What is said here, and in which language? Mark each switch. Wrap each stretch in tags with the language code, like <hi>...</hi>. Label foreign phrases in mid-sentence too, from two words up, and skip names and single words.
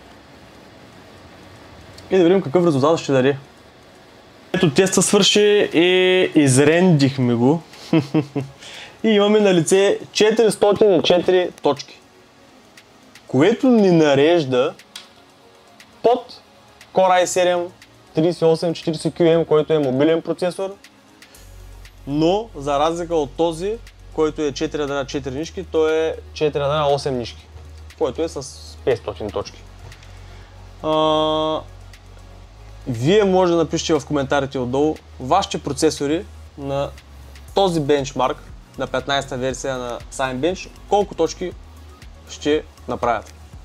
<bg>И да видим какъв резултат ще даде. Ето теста свърши и изрендихме го. И имаме на лице 404 точки, което ни нарежда под Core i7 3840QM, който е мобилен процесор, но за разлика от този, който е 4 ядра 4 нишки, той е 4 ядра 8 нишки, който е с 500 точки. Вие може да напишете в коментарите отдолу вашите процесори на този бенчмарк на 15-та версия на Cinebench, колко точки ще направят.</bg>